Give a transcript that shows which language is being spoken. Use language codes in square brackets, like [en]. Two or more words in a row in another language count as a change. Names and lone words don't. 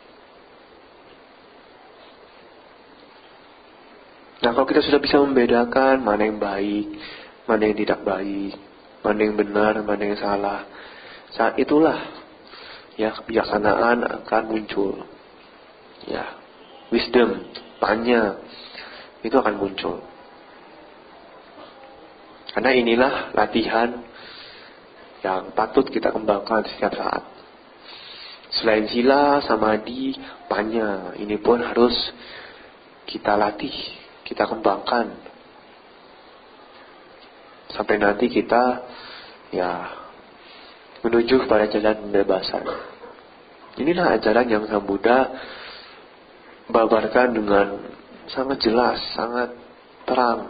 [id] Nah, kalau kita sudah bisa membedakan mana yang baik, mana yang tidak baik, mana yang benar, mana yang salah, saat itulah ya kebijaksanaan akan muncul. Ya, wisdom, tanya, itu akan muncul. Karena inilah latihan yang patut kita kembangkan setiap saat. Selain [pi] sila, samadhi, panya, [id] ini pun harus kita latih, kita kembangkan. Sampai nanti kita menuju kepada jalan pembebasan. Inilah ajaran yang Sang Buddha babarkan dengan sangat jelas, sangat terang.